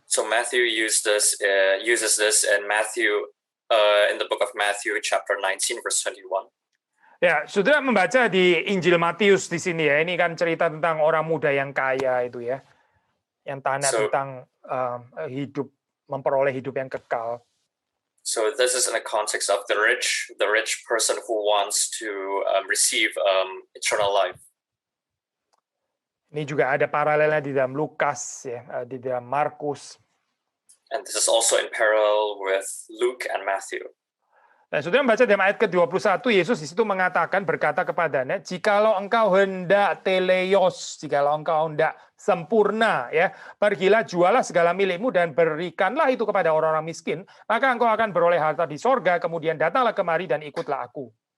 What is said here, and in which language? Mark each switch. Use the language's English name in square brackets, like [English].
[English] So Matthew uses this in Matthew in the book of Matthew chapter 19 verse 21. [Indonesian] Ya, sudah membaca di Injil Matius di sini ya. Ini kan cerita tentang orang muda yang kaya itu ya. Yang tanya tentang hidup, memperoleh hidup yang kekal. [English] So this is in the context of the rich person who wants to receive eternal life. [Indonesian] Ini juga ada paralelnya di dalam Lukas ya, di dalam Markus. [English] And this is also in parallel with Luke and Matthew. [Indonesian] Nah, saudara membaca dalam ayat ke-21, Yesus di situ mengatakan, berkata kepadanya, jikalau engkau hendak teleios, jikalau engkau hendak sempurna, ya, pergilah jualah segala milikmu dan berikanlah itu kepada orang-orang miskin, maka engkau akan beroleh harta di sorga, kemudian datanglah kemari dan ikutlah aku.